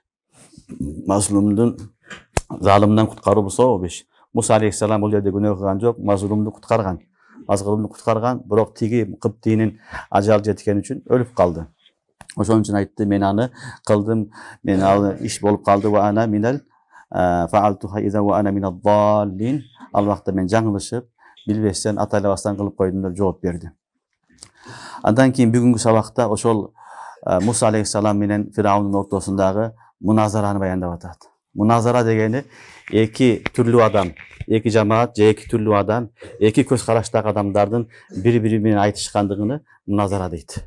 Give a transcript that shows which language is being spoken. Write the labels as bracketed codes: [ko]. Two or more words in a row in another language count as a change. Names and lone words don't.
[ky] Мазлумдун залымдан куткаруу бул сооп иш. Муса алейхисалам бул жерде күнөө кылган жок, мазлумду куткарган. Мазлумду куткарган, бирок тиги Кыптыйнын ажалы жеткен үчүн өлүп калды. Ошон үчүн айтты, мен аны кылдым, мен ал иш болуп калды [ar] وأنا من فعلتها إذا وأنا من الضالين. [ky] Ал вакытта мен жаңылышып, билбестен, атайлабастан кылып койдум деп жооп берди. Андан кийин бүгүнкү сабакта ошол Муса алейхисалам менен Фираунун ортосундагы муназараны баяндап атат. Муназара дегени эки түрлүү адам, эки жамаат же эки түрлүү адам, эки көз караштагы адамдардын бири-бири менен айтышкандыгыны муназара дейт.